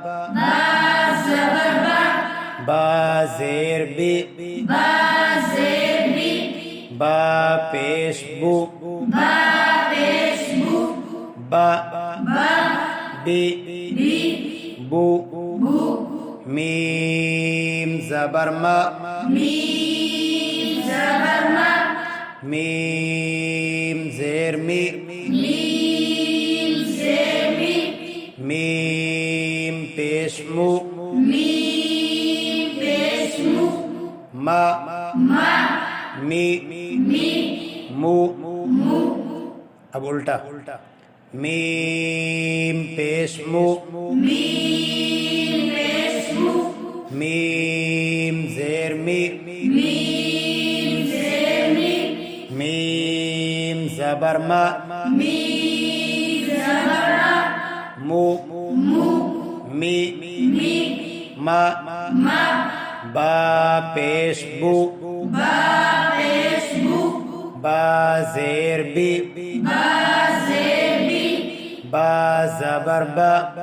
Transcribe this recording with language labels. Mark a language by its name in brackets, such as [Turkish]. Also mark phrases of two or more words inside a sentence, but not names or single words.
[Urdu] با زیر بی با پیش بو با بی بو میم زبر ما میم زیر می میم پیش مو ما می مو اب الٹا میم پیش مو میم زیر می میم زبر ما مو می ما با پیش بو با زیر بی با زبر با